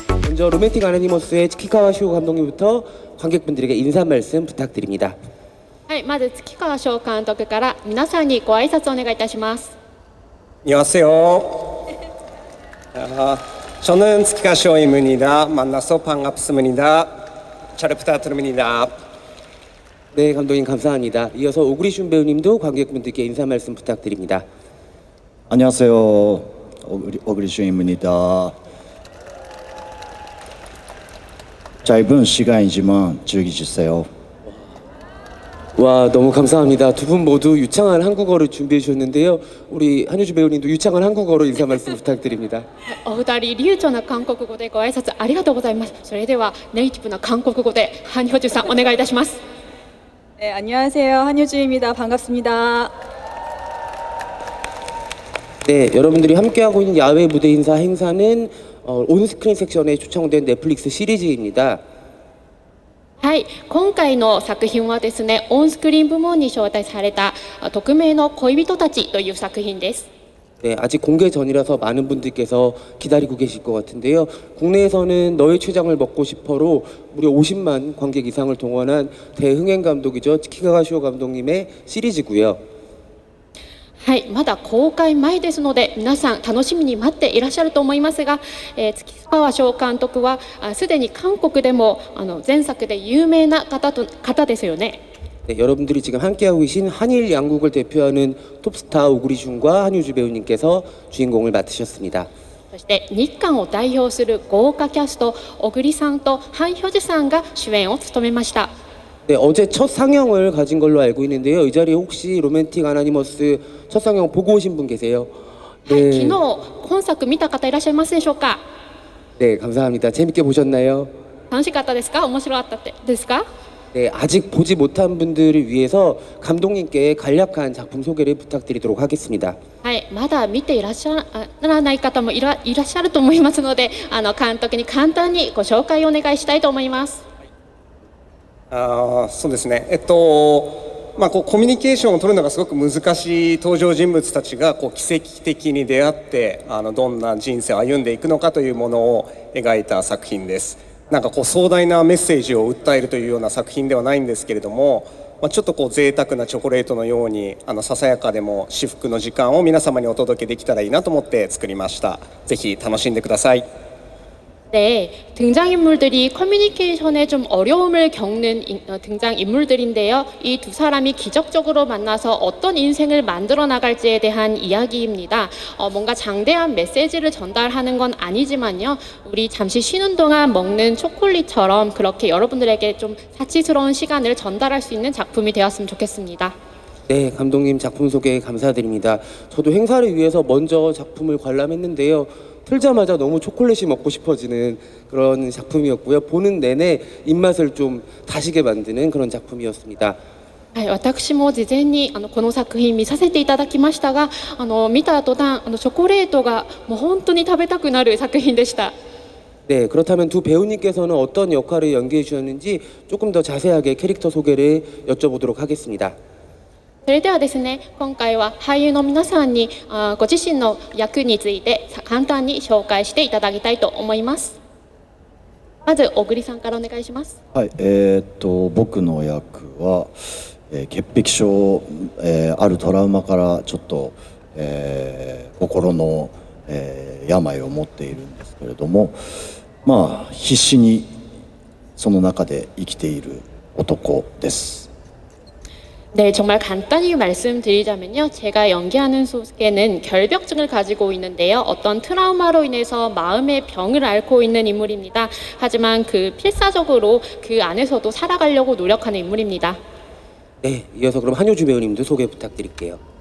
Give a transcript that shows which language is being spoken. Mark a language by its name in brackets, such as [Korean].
[Korean] 이어서 로맨틱 아나니머스의 치키카와 시호 감독님부터 관객분들에게 인사 말씀 부탁드립니다. [Japanese] はい、まず月川翔監督から皆さんにご挨拶お願いいたします。 [Korean] 안녕하세요. 저는 스키카쇼입니다. 만나서 반갑습니다. 잘 부탁드립니다. 네, 감독님 감사합니다. 이어서 오그리슌 배우님도 관객분들께 인사 말씀 부탁드립니다. 안녕하세요. 오그리슌입니다. 짧은 시간이지만 즐기주세요. 와, 너무 감사합니다. 두 분 모두 유창한 한국어를 준비해 주셨는데요. 우리 한효주 배우님도 유창한 한국어로 인사 말씀 부탁드립니다. [Japanese] お二人流暢な韓国語でご挨拶ありがとうございます。それではネイティブな韓国語でハン・ヒョジュさんお願いいたします。 [Korean] 네, 안녕하세요. 한효주입니다. 반갑습니다. 네, 여러분들이 함께하고 있는 야외 무대 인사 행사는 온스크린 섹션에 초청된 넷플릭스 시리즈입니다. [Japanese] はい、今回の作品はですね、オンスクリーン部門に招待された匿名の恋人たちという作品です。 [Korean] 네, 아직 공개 전이라서 많은 분들께서 기다리고 계실 것 같은데요. 국내에서는 너의 췌장을 먹고 싶어로 무려 50만 관객 이상을 동원한 대흥행 감독이죠. 치키카와 시호 감독님의 시리즈고요. [Japanese] はい、まだ公開前ですので皆さん楽しみに待っていらっしゃると思いますが、月川翔監督はすでに韓国でも前作で有名な方ですよね。 [Korean] 네, 여러분들이 지금 함께하고 계신 한일 양국을 대표하는 톱스타 오그리슌과 한효주 배우님께서 주인공을 맡으셨습니다. [Japanese] そして日韓を代表する豪華キャスト小栗さんとハン・ヒョジュさんが主演を務めました。 [Korean] 네, 어제 첫 상영을 가진 걸로 알고 있는데요. 이 자리에 혹시 로맨틱 아나니머스 첫 상영 보고 오신 분 계세요? [Japanese] はい、 [Korean] 네, [Japanese] 昨日本作見た方いらっしゃいますでしょうか。 [Korean] 네, 감사합니다. 재밌게 보셨나요? [Japanese] 楽しかったですか。面白かったですか。 [Korean] 네, 아직 보지 못한 분들을 위해서 감독님께 간략한 작품 소개를 부탁드리도록 하겠습니다. [Japanese] はい、まだ見ていらっしゃらない方もいらっしゃると思いますので、監督に簡単にご紹介をお願いしたいと思います。そうですね。こうコミュニケーションを取るのがすごく難しい登場人物たちが奇跡的に出会ってどんな人生を歩んでいくのかというものを描いた作品です。なんか壮大なメッセージを訴えるというような作品ではないんですけれども、ちょっと贅沢なチョコレートのようにささやかでも至福の時間を皆様にお届けできたらいいなと思って作りました。ぜひ楽しんでください。 [Korean] 네, 등장인물들이 커뮤니케이션에 좀 어려움을 겪는 등장인물들인데요. 이 두 사람이 기적적으로 만나서 어떤 인생을 만들어 나갈지에 대한 이야기입니다. 뭔가 장대한 메시지를 전달하는 건 아니지만요. 우리 잠시 쉬는 동안 먹는 초콜릿처럼 그렇게 여러분들에게 좀 사치스러운 시간을 전달할 수 있는 작품이 되었으면 좋겠습니다. 네, 감독님 작품 소개 감사드립니다. 저도 행사를 위해서 먼저 작품을 관람했는데요. 틀자마자 너무 초콜릿이 먹고 싶어지는 그런 작품이었고요. 보는 내내 입맛을 좀 다시게 만드는 그런 작품이었습니다. [Japanese] はい、私も事前にこの作品見させていただきましたが、見た途端チョコレートがもう本当に食べたくなる作品でした。 [Korean] 네, 그렇다면 두 배우님께서는 어떤 역할을 연기해 주셨는지 조금 더 자세하게 캐릭터 소개를 여쭤보도록 하겠습니다. [Japanese] それではですね、今回は俳優の皆さんにご自身の役について簡単に紹介していただきたいと思います。まず小栗さんからお願いします。はい、僕の役は、潔癖症、あるトラウマからちょっと、心の、病を持っているんですけれども、必死にその中で生きている男です。 [Korean] 네, 정말 간단히 말씀드리자면요. 제가 연기하는 소개는 결벽증을 가지고 있는데요. 어떤 트라우마로 인해서 마음의 병을 앓고 있는 인물입니다. 하지만 그 필사적으로 그 안에서도 살아가려고 노력하는 인물입니다. 네, 이어서 그럼 한효주 배우님도 소개 부탁드릴게요.